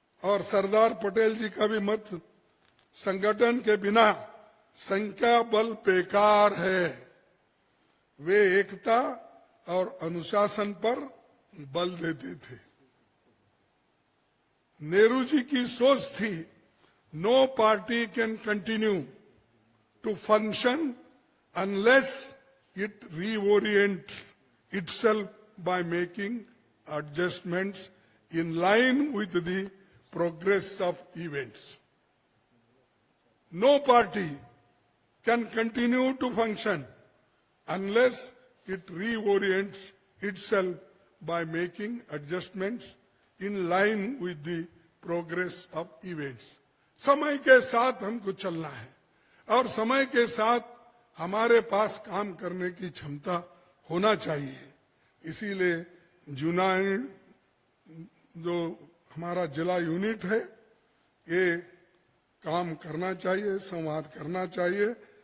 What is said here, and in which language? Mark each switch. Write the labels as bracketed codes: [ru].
[hi] और सरदार पटेल जी का भी मत, संगठन के बिना संख्या बल बेकार है। वे एकता और अनुशासन पर बल देते थे। नेहरू जी की सोच थी, [en] No party can continue to function unless it reorients itself by making adjustments in line with the progress of events. No party can continue to function unless it reorients itself by making adjustments in line with the progress of events. [hi] समय के साथ हमको चलना है, और समय के साथ हमारे पास काम करने की क्षमता होना चाहिए। इसीलिए जुनाइड जो हमारा जिला यूनिट है, ये काम करना चाहिए, संवाद करना चाहिए।